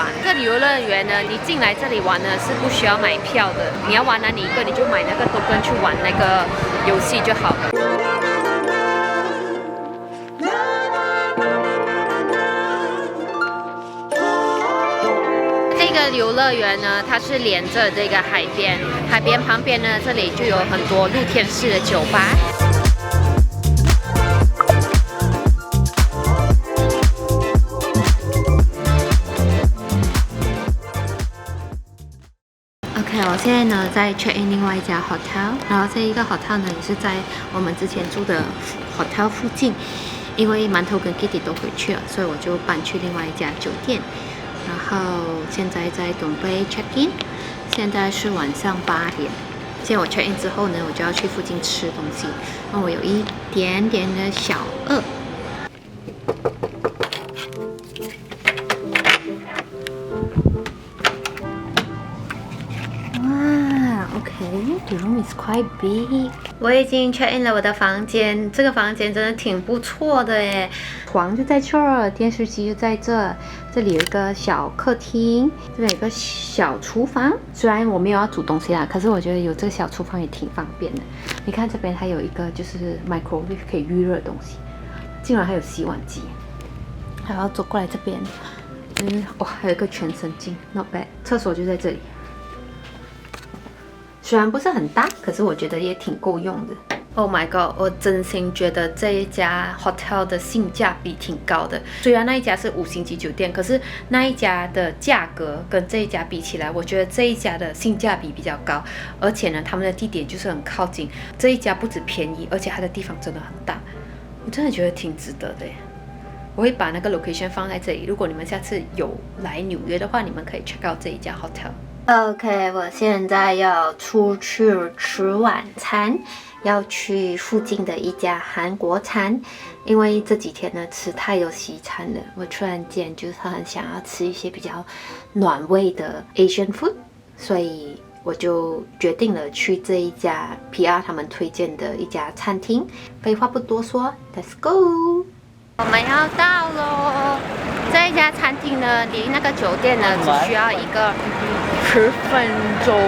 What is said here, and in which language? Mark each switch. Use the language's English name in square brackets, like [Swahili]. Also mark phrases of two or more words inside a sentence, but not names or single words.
[Chinese] 這遊樂園呢，你進來這裡玩呢是不需要買票的，你要玩哪一個你就買那個token去玩那個遊戲就好了。這個遊樂園呢，它是連着這個海邊，海邊旁邊呢，這裡就有很多露天式的酒吧。OK， 我現在呢在 [English] check in [Chinese] 另外一家 hotel， 然後這一個 hotel 呢也是在我們之前住的 hotel 附近，因為饅頭跟 Kitty 都回去了，所以我就搬去另外一家酒店。然後現在在準備 [English] check in， [Chinese] 現在是晚上8點。現在我 [English] check in [Chinese] 之後呢，我就要去附近吃東西。那我有一點點的小餓。 [English] 哇 ，OK，the room is quite big。 [Chinese] 我已經 [English] check in [Chinese] 了我的房間，这個房間真的挺不錯的耶。床就在這兒，電視機就在這。這裡有一個小客廳，這裡有一個小廚房。雖然我沒有要煮東西啦，可是我覺得有這個小廚房也挺方便的。你看這邊還有一個就是 microwave 可以預熱的東西，竟然還有洗碗機。還要走過來這邊，哇，還有一個全身鏡 ， [English] not bad。 [Chinese] 廁所就在這裡。雖然不是很大，可是我覺得也挺夠用的。 [English] Oh my god！ [Chinese] 我真心覺得這一家 hotel 的性價比挺高的。雖然那一家是5星級酒店，可是那一家的價格跟這一家比起來，我覺得這一家的性價比比較高。而且呢，他們的地點就是很靠近。這一家不止便宜，而且它的地方真的很大。我真的覺得挺值得的耶。我會把那個 location 放在這裡。如果你們下次有來紐約的話，你們可以 [English] check out [Chinese] 這一家 hotel。OK， 我現在要出去吃晚餐。要去附近的一家韓國餐，因為這幾天呢吃太多西餐了，我突然間就是很想要吃一些比較暖胃的 [English] Asian food， [Chinese] 所以我就決定了去這一家 PR 他們推薦的一家餐廳。廢話不多說 ， [English] Let's go！ [Chinese] 我們要到咯。這一家餐廳呢，離那個酒店呢只需要一個10分鐘。